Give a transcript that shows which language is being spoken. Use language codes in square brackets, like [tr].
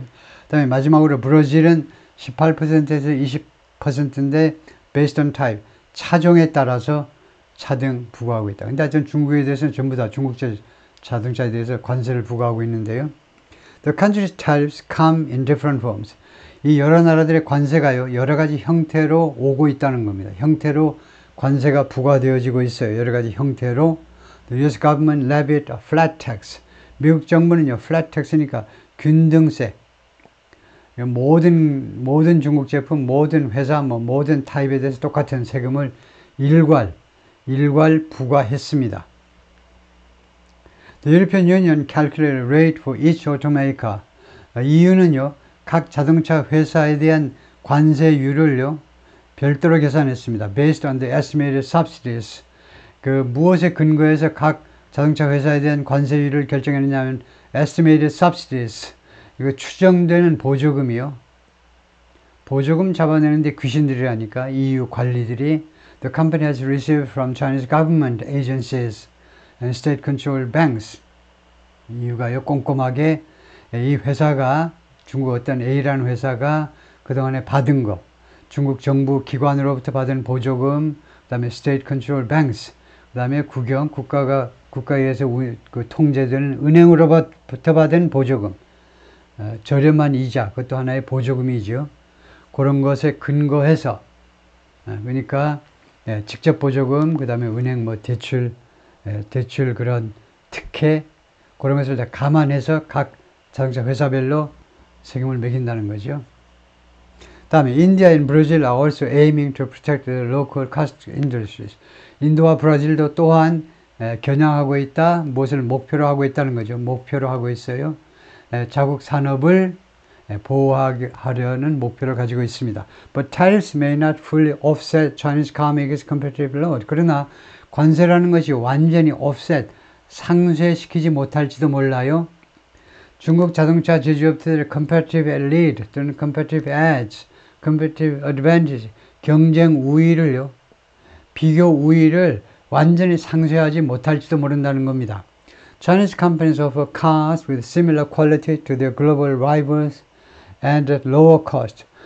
[ko] 그 다음에 마지막으로 브라질은 18%에서 20%인데 [en] based on type, [ko] 차종에 따라서 차등 부과하고 있다. 근데 하여튼 중국에 대해서는 전부 다 중국 자동차에 대해서 관세를 부과하고 있는데요. [en] The country's tariffs come in different forms. [ko] 이 여러 나라들의 관세가요, 여러 가지 형태로 오고 있다는 겁니다. 형태로 관세가 부과되어지고 있어요. 여러 가지 형태로. [en] The US government levied a flat tax. [ko] 미국 정부는요, [en] flat tax [ko] 니까 균등세. 모든 중국 제품, 모든 회사, 모든 타입에 대해서 똑같은 세금을 일괄 부과했습니다. [en] The European Union calculated rate for each automaker. [ko] EU는요, 각 자동차 회사에 대한 관세율을요, 별도로 계산했습니다. [en] Based on the estimated subsidies. [ko] 무엇에 근거해서 각 자동차 회사에 대한 관세율을 결정했느냐면, [en] estimated subsidies. [ko] 이거 추정되는 보조금이요. 보조금 잡아내는데 귀신들이라니까, EU 관리들이. [en] The company has received from Chinese government agencies and state-controlled banks. [ko] EU가요, 꼼꼼하게 이 회사가, 중국 어떤 A라는 회사가 그동안에 받은 거, 중국 정부 기관으로부터 받은 보조금, 그 다음에 [en] state-controlled banks, [ko] 그 다음에 국가에 의해서 통제되는 은행으로부터 받은 보조금, 저렴한 이자, 그것도 하나의 보조금이죠. 그런 것에 근거해서, 그러니까 직접 보조금, 그 다음에 은행 대출 대출 그런 특혜 그런 것을 다 감안해서 각 자동차 회사별로 세금을 매긴다는 거죠. [en] 다음에 India and Brazil are also aiming to protect the local cost industries. [ko] 인도와 브라질도 또한 겨냥하고 있다. 무엇을 목표로 하고 있다는 거죠. 목표로 하고 있어요. 자국 산업을 보호하려는 목표를 가지고 있습니다. [en] But tariffs may not fully offset Chinese car makers' competitive load. [ko] 그러나 관세라는 것이 완전히 offset, 상쇄시키지 못할지도 몰라요. 중국 자동차 제조업체들의 [en] competitive lead [ko] 또는 [en] competitive edge, competitive advantage, [ko] 경쟁 우위를요, 비교 우위를 완전히 상쇄하지 못할지도 모른다는 겁니다. [en] Chinese companies offer cars with similar quality to their global rivals and at lower cost.